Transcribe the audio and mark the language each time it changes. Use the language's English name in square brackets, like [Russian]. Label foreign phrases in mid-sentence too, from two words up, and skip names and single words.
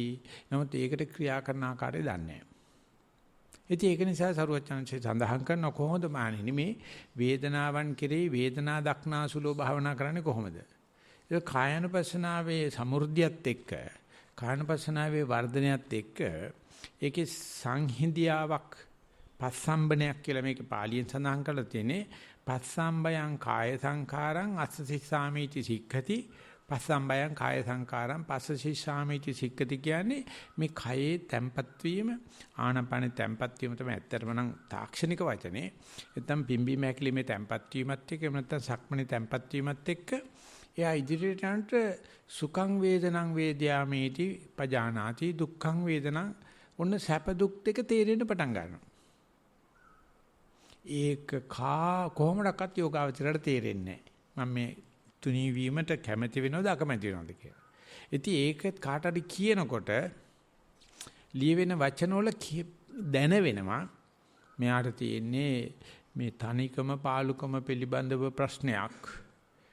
[Sinhala] නමුත් ඒකට ක්‍රියා කරන ආකාරය දන්නේ නැහැ. ඉතින් ඒක නිසා සරුවචනංශය සඳහන් කරන කොහොමද මානෙනි මේ වේදනාවන් කෙරෙහි වේදනා දක්නාසුලෝ භාවනා කරන්නේ කොහොමද? ඒක කායනුපස්සනාවේ සමෘද්ධියත් එක්ක කායනුපස්සනාවේ වර්ධනයත් එක්ක ඒකේ සංහිඳියාවක් පස්සම්බනයක් කියලා මේක පාලියෙන් සඳහන් කරලා තියෙන්නේ. [Pali] පස්සම්බයං කාය සංඛාරං අස්සසිස්සාමීති සික්ඛති පස්සම්බයං කාය සංඛාරං පස්සසිස්සාමීති සික්ඛති [Sinhala] කියන්නේ මේ කයේ තැම්පත් වීම ආනපන තැම්පත් වීම තමයි ඇත්තටම නම් තාක්ෂණික වචනේ. නැත්නම් පිම්බීම හැකිලිමේ තැම්පත් වීමත් එක්ක නැත්නම් සක්මණේ තැම්පත් වීමත් එක්ක එයා ඉදිරියට යනට [Pali] සුඛං වේදනං වේද්‍යාමේති පජානාති දුක්ඛං වේදනං [Sinhala] ඔන්න සැප දුක් දෙක තේරෙන්න පටන් ගන්නවා. ඒක කොහොමඩක්වත් යෝගාවචරයට තේරෙන්නේ නැහැ. මම මේ තුනී වීමට කැමැති වෙනවද අකමැති වෙනවද කියලා. ඉතින් ඒක කාට හරි කියනකොට ලියවෙන වචන වල දැනෙනවා මෙයාට තියෙන්නේ මේ තනිකම පාලුකම පිළිබඳව ප්‍රශ්නයක්.